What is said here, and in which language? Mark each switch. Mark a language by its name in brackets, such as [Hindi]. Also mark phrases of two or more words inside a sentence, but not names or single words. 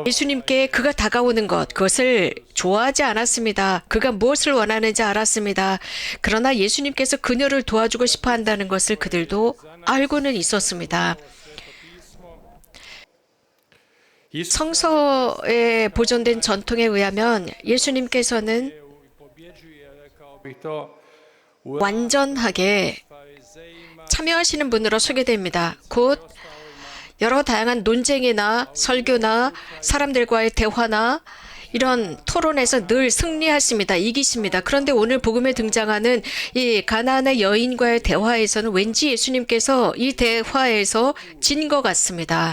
[Korean] 예수님께 그가 다가오는 것, 그것을 좋아하지 않았습니다. 그가 무엇을 원하는지 알았습니다. 그러나 예수님께서 그녀를 도와주고 싶어 한다는 것을 그들도 알고는 있었습니다. 성서에 보존된 전통에 의하면 예수님께서는 [Croatian] pobjeđuje, rekao bih to, u [Korean] 완전하게 [Croatian] farizejima [Korean] 참여하시는 분으로 소개됩니다. 곧 여러 다양한 논쟁이나 설교나 사람들과의 대화나 이런 토론에서 늘 승리하십니다. 이기십니다. 그런데 오늘 복음에 등장하는 이 가나안의 여인과의 대화에서는 왠지 예수님께서 이 대화에서 진 것 같습니다.